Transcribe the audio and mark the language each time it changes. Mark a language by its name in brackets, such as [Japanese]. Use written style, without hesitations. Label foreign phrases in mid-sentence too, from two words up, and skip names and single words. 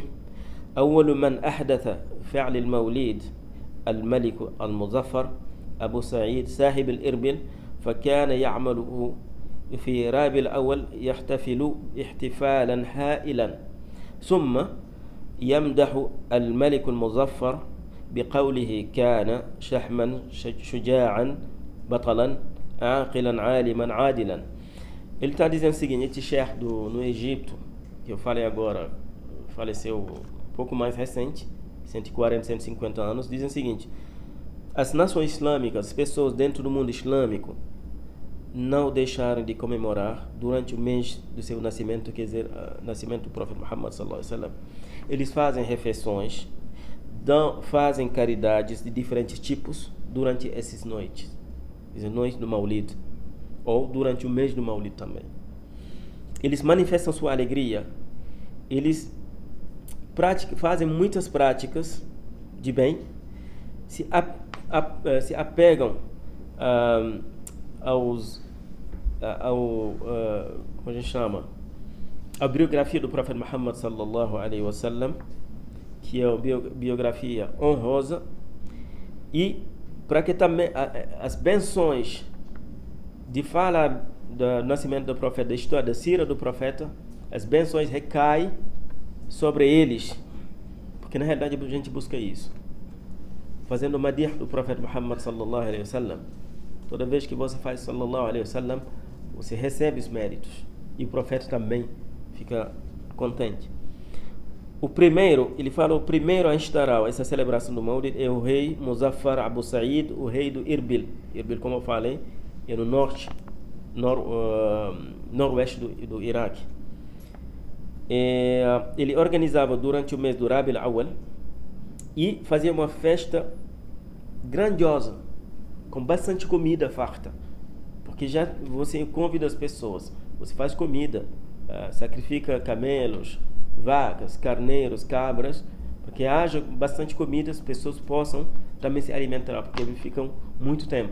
[Arabic] أول من أحدث فعل المولد الملك المظفر أبو سعيد صاحب الإربل، فكان يعمله في رابع الأول يحتفل احتفالا هائلا، ثم يمدح الملك المظفر بقوله كان شحما شجاعا بطلا عاقلا عالما عادلا. [Portuguese] Ele está dizendo o seguinte: este chefe no Egito, que eu falei agora, faleceu um pouco mais recente, 140, 150 anos, dizem o seguinte: as nações islâmicas, as pessoas dentro do mundo islâmico, não deixaram de comemorar durante o mês do seu nascimento, quer dizer, o nascimento do profeta Muhammad [Arabic] صلى الله عليه وسلم. [Portuguese] Eles fazem refeições, fazem caridades de diferentes tipos durante essas noites do Maulid, ou durante o mês do Maulid também. Eles manifestam sua alegria, eles fazem muitas práticas de bem, se apegam como a gente chama, a biografia do profeta Muhammad [Arabic] صلى الله عليه وسلم, [Portuguese] que é uma biografia honrosa, e para que também as benções de falar do nascimento do profeta, da história da sira do profeta, as benções recaem sobre eles, porque na realidade a gente busca isso, fazendo o madih do profeta Muhammad [Arabic] صلى الله عليه وسلم. [Portuguese] Toda vez que você faz [Arabic] صلى الله عليه وسلم, [Portuguese] você recebe os méritos, e o profeta também fica contente. Ele fala, o primeiro a instaurar essa celebração do Maulid é o rei Muzaffar Abu Sa'id, o rei do Irbil. Irbil, como eu falei, é no noroeste do Iraque. Ele organizava durante o mês do Rabi al-Awwal e fazia uma festa grandiosa, com bastante comida farta, porque já você convida as pessoas, você faz comida, sacrifica camelos, vacas, carneiros, cabras, porque haja bastante comida, as pessoas possam também se alimentar, porque eles ficam muito tempo.